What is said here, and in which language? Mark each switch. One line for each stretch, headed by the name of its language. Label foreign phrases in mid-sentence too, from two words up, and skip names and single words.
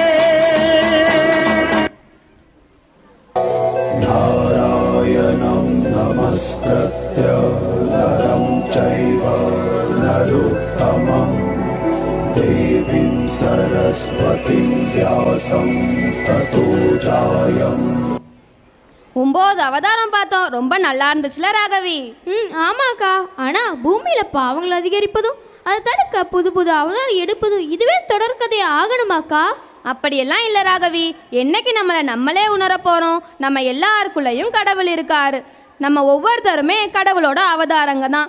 Sanskrit: नारायणं नमस्कृत्य नरं चैव नरोत्तमं देवीं सरस्वतीं व्यासं ततो जायम्।
Tamil: 9 அவதாரம் பார்த்தோம். ரொம்ப நல்லா இருந்துச்சுல ராகவி? ஆமாக்கா. ஆனால் பூமியில் பாவங்கள் அதிகரிப்பதும் அதை தடுக்க புது புது அவதாரம் எடுப்பதும் இதுவே தொடர்கதை ஆகணுமாக்கா? அப்படியெல்லாம் இல்லை ராகவி. என்னைக்கு நம்மளே உணர போகிறோம்? நம்ம எல்லாருக்குள்ளேயும் கடவுள் இருக்காரு. நம்ம ஒவ்வொருத்தருமே கடவுளோட அவதாரங்க தான்.